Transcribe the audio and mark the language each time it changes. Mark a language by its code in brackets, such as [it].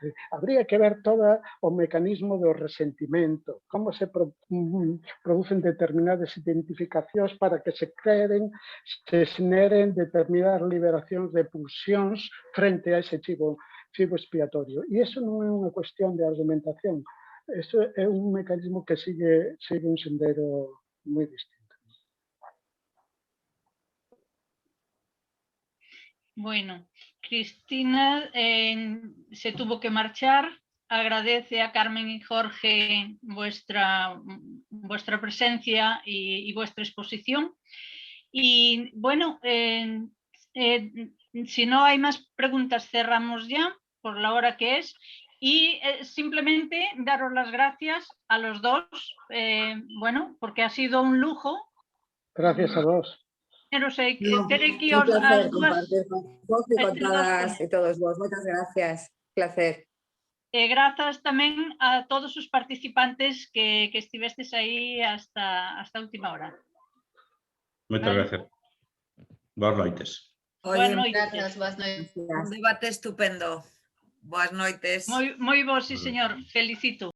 [gl] Habría que ver todo o mecanismo do resentimento, como se producen determinadas identificacións para que se xeneren determinadas liberacións de pulsións frente a ese chivo expiatorio. E iso non é unha cuestión de argumentación, iso é un mecanismo que sigue un sendero moi distinto. [es] Bueno, Cristina se tuvo que marchar. Agradece a Carmen y Jorge vuestra presencia y vuestra exposición. Y bueno, si no hay más preguntas, cerramos ya por la hora que es. Y simplemente daros las gracias a los dos, bueno, porque ha sido un lujo. [gl] Gracias a vos. Pero sei que No, ter aquí un placer as dúas... compartir con vos e con todas e todos vos. Moitas gracias. Placer. E grazas tamén a todos os participantes que estivestes aí hasta a última hora. Moitas gracias. Boas noites. Boas noites. Gracias, boas noites. Un debate estupendo. Boas noites. Moi bo, sí, señor. Felicito.